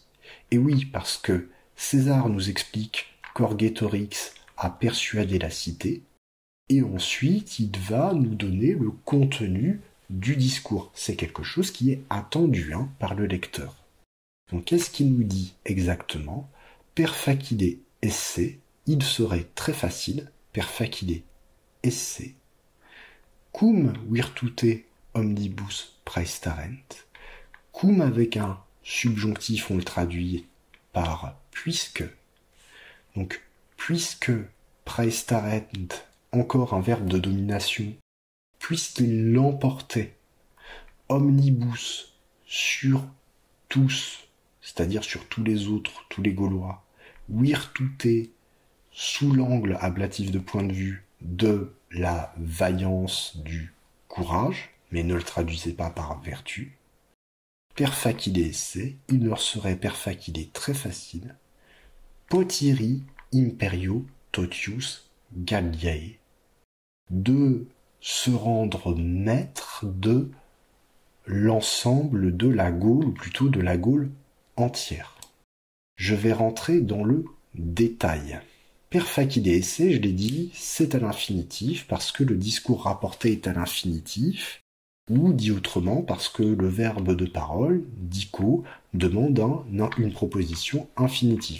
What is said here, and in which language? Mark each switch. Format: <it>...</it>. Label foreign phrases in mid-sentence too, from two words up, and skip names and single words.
<fr>Et oui, parce que César nous explique qu'Orgetorix a persuadé la cité, et ensuite il va nous donner le contenu du discours. C'est quelque chose qui est attendu par le lecteur. Donc qu'est-ce qu'il nous dit exactement?</fr> <la>Per facile esse,</la> <fr>il serait très facile,</fr> <la>per facile esse, cum virtute omnibus praestarent, cum</la> <fr>avec un subjonctif, on le traduit par puisque. Donc puisque praestarent, encore un verbe de domination, puisqu'il l'emportait, omnibus, sur tous, c'est-à-dire sur tous les autres, tous les Gaulois, virtute, sous l'angle ablatif de point de vue de la vaillance du courage, mais ne le traduisez pas par vertu,</fr> <la>per facile esse,</la> <fr>il leur serait</fr> <la>per facile</la> <fr>très facile,</fr> <la>potiri imperio totius Galliae,</la> <fr>de se rendre maître de l'ensemble de la Gaule, ou plutôt de la Gaule entière. Je vais rentrer dans le détail.</fr> <la>Per facile esse,</la> <fr>je l'ai dit, c'est à l'infinitif parce que le discours rapporté est à l'infinitif, ou dit autrement parce que le verbe de parole, dico, demande une proposition infinitive.</fr>